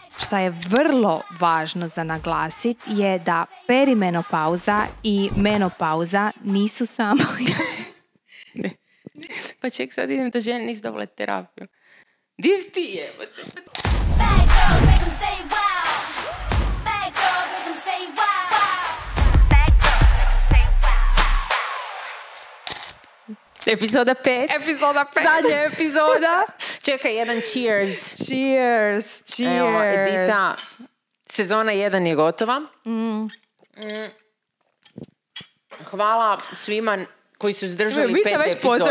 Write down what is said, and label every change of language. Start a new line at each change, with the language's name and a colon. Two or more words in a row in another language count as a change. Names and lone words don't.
Croatian: što je vrlo važno za naglasiti je da perimenopauza i menopauza nisu samo... Pa ček, sad idem da žene nisu dobile terapiju. Di si ti je?
English: Bad girls make 'em say wow. Bad girls make 'em say wow. Bad girls make 'em say wow.
Croatian: Epizoda 5. Epizoda 5. Zadnja epizoda. Čekaj, jedan cheers. Cheers, cheers. Evo, Edita, sezona 1 je gotova. Hvala svima koji su zdržali 5 epizoda.